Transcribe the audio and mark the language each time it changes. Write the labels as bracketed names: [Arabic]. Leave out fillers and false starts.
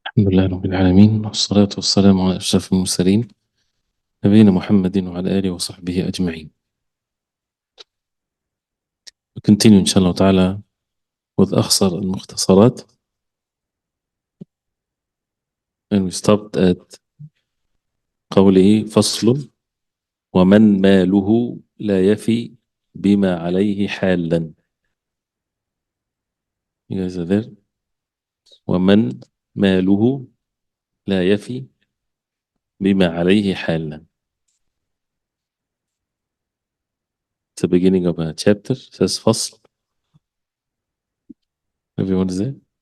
[Arabic] الحمد لله رب العالمين والصلاة والسلام على أشرف المرسلين نبينا محمد وعلى آله وصحبه أجمعين. [English] We continue inshallah ta'ala with Akhsar Al-Mokhtasarat, and we stopped at [Arabic] قوله فصل ومن ماله لا يفي بما عليه حالا. [English] You guys are there? [Arabic] ومن ماله لا يفي بما عليه حالا. [English] It's the beginning of a chapter. It says فصل. Everyone is there?